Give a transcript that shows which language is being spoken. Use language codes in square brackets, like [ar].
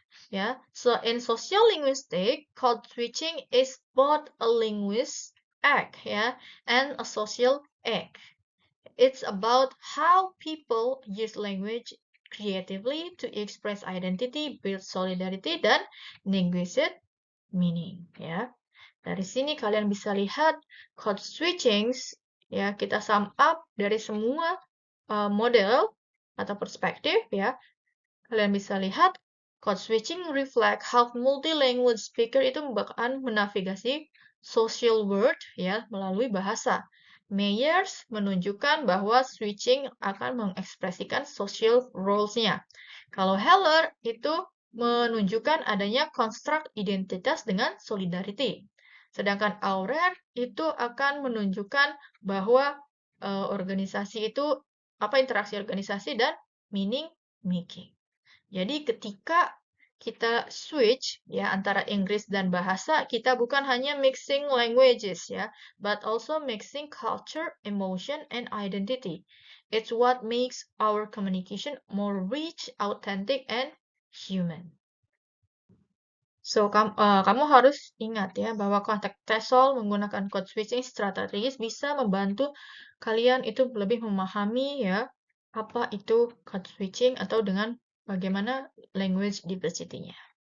[en] Ya, so in social linguistics, code switching is both a linguist act, ya, and a social act. It's about how people use language creatively to express identity, build solidarity, [id] dan [en] negotiate meaning. [id] Ya, dari sini kalian bisa lihat code switchings. Ya, kita sum up dari semua model atau perspektif. Ya, kalian bisa lihat code switching [en] reflect how multi-language speaker [id] itu akan menavigasi social world ya melalui bahasa. Meyers menunjukkan bahwa switching akan mengekspresikan social roles-nya. Kalau Heller itu menunjukkan adanya konstruk identitas dengan solidarity. Sedangkan Aurer itu akan menunjukkan bahwa organisasi itu interaksi organisasi dan meaning making. Jadi ketika kita switch ya antara Inggris dan bahasa, kita bukan hanya mixing languages ya, [en] but also mixing culture, emotion, and identity. It's what makes our communication more rich, authentic, and human. [id] So, kamu harus ingat ya bahwa konteks TESOL menggunakan code switching strategis bisa membantu kalian itu lebih memahami ya apa itu code switching atau dengan bagaimana language diversity-nya.